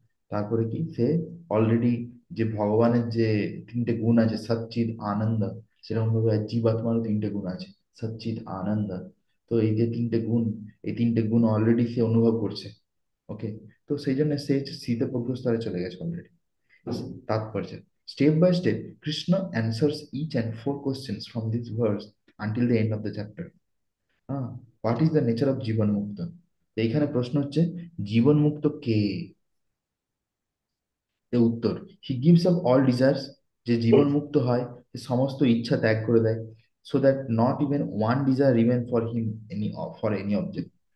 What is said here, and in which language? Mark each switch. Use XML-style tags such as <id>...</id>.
<bn>তারপরে কি সে অলরেডি যে ভগবানের যে তিনটে গুণ আছে, সচ্চিদ আনন্দ, সেরকম ভাবে জীবাত্মারও তিনটে গুণ আছে, সচ্চিদ আনন্দ। তো এই যে তিনটে গুণ, এই তিনটে গুণ অলরেডি সে অনুভব করছে। ওকে। তো সেই জন্য সে শীতপ্রজ্ঞ স্তরে চলে গেছে অলরেডি। তাৎপর্য,</bn> <en>Step by step, Krishna answers each and four questions from this verse until the end of the chapter.</en> <bn>হ্যাঁ,</bn> <en>What is the nature of jivan mukta.</en> <bn>তো এইখানে প্রশ্ন হচ্ছে, জীবন মুক্ত কে? এর উত্তর,</bn> <en>he gives up all desires,</en> <bn>যে জীবন মুক্ত হয়, সে সমস্ত ইচ্ছা ত্যাগ করে দেয়,</bn> <en>So that not even one desire remain for him, any for any object.</en>